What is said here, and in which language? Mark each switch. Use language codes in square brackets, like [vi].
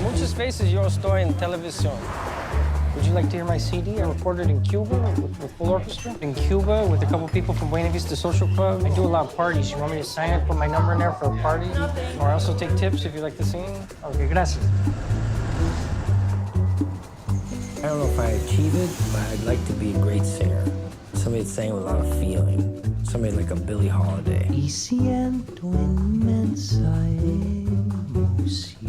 [es] Muchas veces yo estoy en televisión. [en] Would you like to hear my CD? I recorded in Cuba with full orchestra. In Cuba with a couple people from Buena Vista Social Club. I do a lot of parties. You want me to sign it, put my number in there for a party? Or I also take tips if you like to sing? [es] Okay, gracias. [en] I don't know if I achieve it, but I'd like to be a great singer. Somebody that sang with a lot of feeling. Somebody like a Billie Holiday. [es] Y siento inmensa emoción.